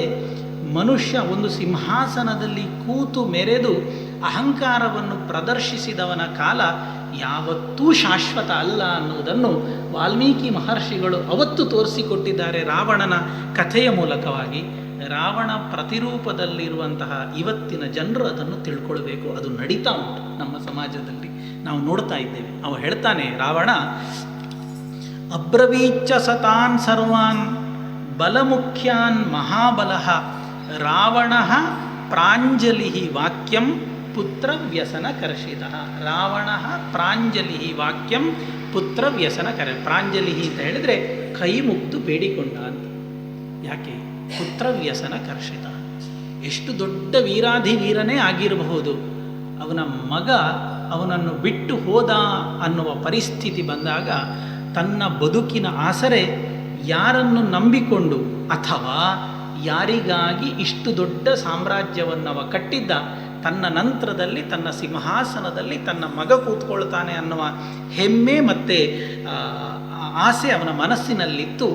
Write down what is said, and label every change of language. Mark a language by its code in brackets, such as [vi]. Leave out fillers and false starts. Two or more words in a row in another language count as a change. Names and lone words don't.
[kn] ಮನುಷ್ಯ ಒಂದು ಸಿಂಹಾಸನದಲ್ಲಿ ಕೂತು ಮೆರೆದು ಅಹಂಕಾರವನ್ನು ಪ್ರದರ್ಶಿಸಿದವನ ಕಾಲ ಯಾವತ್ತೂ ಶಾಶ್ವತ ಅಲ್ಲ ಅನ್ನುವುದನ್ನು ವಾಲ್ಮೀಕಿ ಮಹರ್ಷಿಗಳು ಅವತ್ತು ತೋರಿಸಿಕೊಟ್ಟಿದ್ದಾರೆ ರಾವಣನ ಕಥೆಯ ಮೂಲಕವಾಗಿ. ರಾವಣ ಪ್ರತಿರೂಪದಲ್ಲಿರುವಂತಹ ಇವತ್ತಿನ ಜನರು ಅದನ್ನು ತಿಳ್ಕೊಳ್ಬೇಕು. ಅದು ನಡೀತಾ ಉಂಟು ನಮ್ಮ ಸಮಾಜದಲ್ಲಿ, ನಾವು ನೋಡ್ತಾ ಇದ್ದೇವೆ. ಅವ ಹೇಳ್ತಾನೆ ರಾವಣ, [sa] ಅಬ್ರವೀಚ್ಚ ಸತಾನ್ ಸರ್ವಾನ್ ಬಲಮುಖ್ಯಾನ್ ಮಹಾಬಲಃ ರಾವಣ ಪ್ರಾಂಜಲಿ ವಾಕ್ಯಂ ಪುತ್ರ ವ್ಯಸನ ಕರ್ಷಿತಃ. ರಾವಣ ಪ್ರಾಂಜಲಿ ವಾಕ್ಯಂ ಪುತ್ರ ವ್ಯಸನ ಪ್ರಾಂಜಲಿ [kn] ಅಂತ ಹೇಳಿದರೆ ಕೈ ಮುಗ್ದು ಬೇಡಿಕೊಂಡ ಅಂತ. [sa] ಯಾಕೆ? ಪುತ್ರ ವ್ಯಸನ ಕರ್ಷಿತ. [kn] ಎಷ್ಟು ದೊಡ್ಡ ವೀರಾಧಿವೀರನೇ ಆಗಿರಬಹುದು, ಅವನ ಮಗ ಅವನನ್ನು ಬಿಟ್ಟು ಹೋದ ಅನ್ನುವ ಪರಿಸ್ಥಿತಿ ಬಂದಾಗ ತನ್ನ ಬದುಕಿನ ಆಸರೆ ಯಾರನ್ನು ನಂಬಿಕೊಂಡು ಅಥವಾ ಯಾರಿಗಾಗಿ ಇಷ್ಟು ದೊಡ್ಡ ಸಾಮ್ರಾಜ್ಯವನ್ನವ ಕಟ್ಟಿದ್ದ, ತನ್ನ ನಂತರದಲ್ಲಿ ತನ್ನ ಸಿಂಹಾಸನದಲ್ಲಿ ತನ್ನ ಮಗ ಕೂತ್ಕೊಳ್ತಾನೆ ಅನ್ನುವ ಹೆಮ್ಮೆ ಮತ್ತು ಆಸೆ ಅವನ ಮನಸ್ಸಿನಲ್ಲಿತ್ತು.